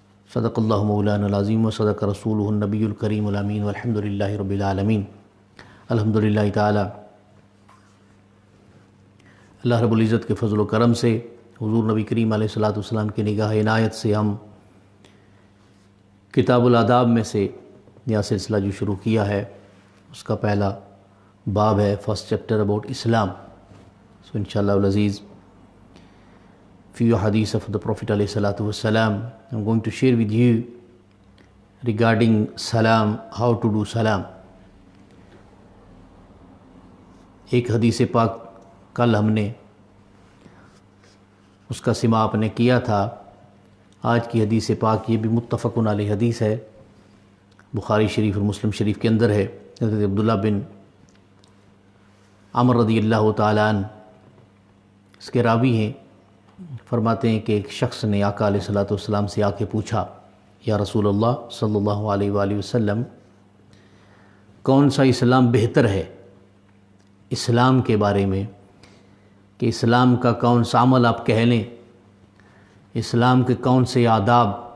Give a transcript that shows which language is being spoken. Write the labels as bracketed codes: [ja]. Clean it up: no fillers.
[ar] صدق اللہ مولانا العظیم و صدق رسولہ النبی الکریم الامین والحمد للہ رب العالمین [ur] الحمد للہ تعالی اللہ رب العزت کے فضل و کرم سے حضور نبی کریم علیہ الصلوۃ والسلام کی نگاہ عنایت سے ہم کتاب الآداب میں سے یہ سلسلہ جو شروع کیا ہے اس کا پہلا باب ہے [en] First chapter about Islam. So inshallah al-Aziz, few hadith of the Prophet alayhi salatu wassalam, I'm going to share with you regarding salam, how to do salam. [ur] ایک حدیث پاک کل ہم نے اس کا سماع نے کیا تھا. آج کی حدیث پاک یہ بھی متفق علیہ حدیث ہے, بخاری شریف اور مسلم شریف کے اندر ہے. حضرت عبداللہ بن عمر رضی اللہ تعالیٰ عنہ اس کے راوی ہیں, فرماتے ہیں کہ ایک شخص نے آقا علیہ الصلوۃ والسلام سے آ کے پوچھا, یا رسول اللہ صلی اللہ علیہ وآلہ وسلم, کون سا اسلام بہتر ہے اسلام کے بارے میں, کہ اسلام کا کون سا عمل آپ کہہ لیں, اسلام کے کون سے آداب.